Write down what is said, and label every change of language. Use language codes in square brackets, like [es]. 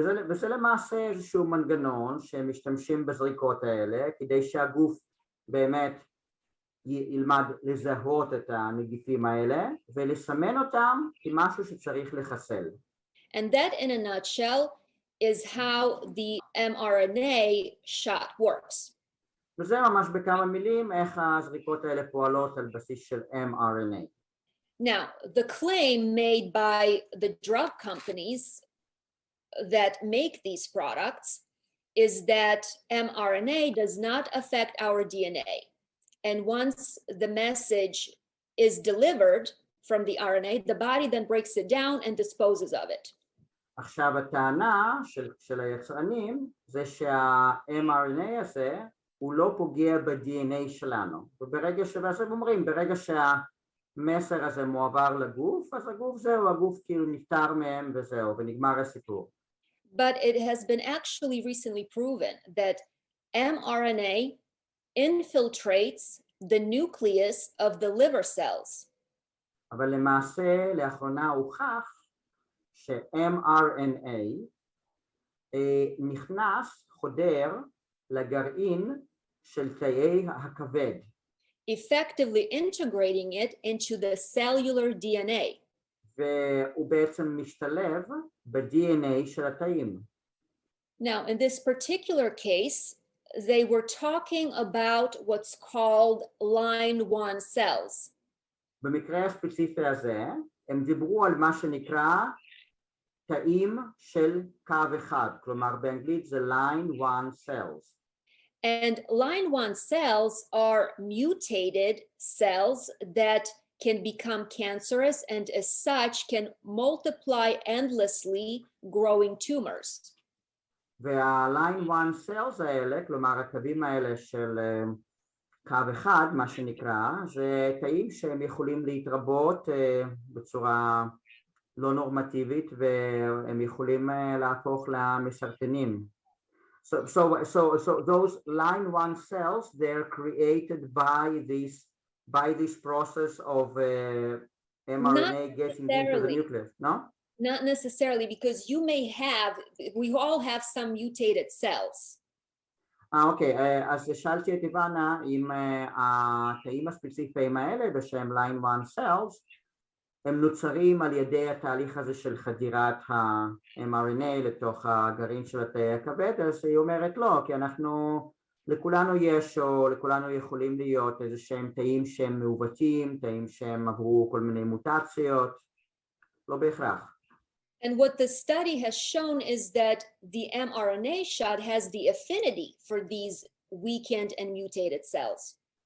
[he] וזה למעשה איזשהו מנגנון שמשתמשים בזריקות האלה כדי שהגוף באמת ילמד לזהות את הנגיפים האלה ולסמן אותם כמשהו שצריך לחסל. [en] And that in a nutshell is how the mRNA shot works. [he] וזה ממש בכמה מילים איך הזריקות האלה פועלות על בסיס של mRNA. [en] Now, the claim made by the drug companies that make these products is that mRNA does not affect our DNA. And once the message is delivered from the RNA, the body then breaks it down and disposes of it. [he] עכשיו הטענה של היצרנים זה שה-mRNA הזה הוא לא פוגע ב-DNA שלנו. וברגע הם אומרים, ברגע המסר הזה מועבר לגוף, אז הגוף זהו, הגוף כאילו נפטר מהם וזהו, ונגמר הסיפור. [en] But it has been actually recently proven that mRNA infiltrates the nucleus of the liver cells. [he] אבל למעשה לאחרונה הוכח ש-mRNA נכנס, חודר, לגרעין של תאי הכבד. [en] Effectively integrating it into the cellular DNA. [he] והוא בעצם משתלב ב-DNA של התאים. [en] Now, in this particular case, they were talking about what's called line 1 cells. [he] במקרה הספציפי הזה, הם דיברו על מה שנקרא תאים של קו אחד, כלומר באנגלית זה line 1 cells. [en] And line 1 cells are mutated cells that can become cancerous and as such can multiply endlessly growing tumors. [he] וה-line 1 cells האלה, כלומר הקווים האלה של קו אחד, מה שנקרא, זה תאים שהם יכולים להתרבות בצורה לא נורמטיבית והם יכולים להפוך למסרטנים. [en] So those line 1 cells, they're created by this process of mRNA getting into the nucleus, no? Not necessarily, because we all have some mutated cells. [he] אוקיי, אז שאלתי את איבנה אם התאים הספציפיים האלה בשם line 1 cells הם נוצרים על ידי התהליך הזה של חדירת ה-mRNA לתוך הגרעין של התאי הכבד, אז היא אומרת לא, כי לכולנו יש או לכולנו יכולים להיות איזה שהם תאים שהם מעוותים, תאים שהם עברו כל מיני מוטציות, לא בהכרח. [en] And what the study has shown is that the mRNA shot has the affinity for these weakened and mutated cells.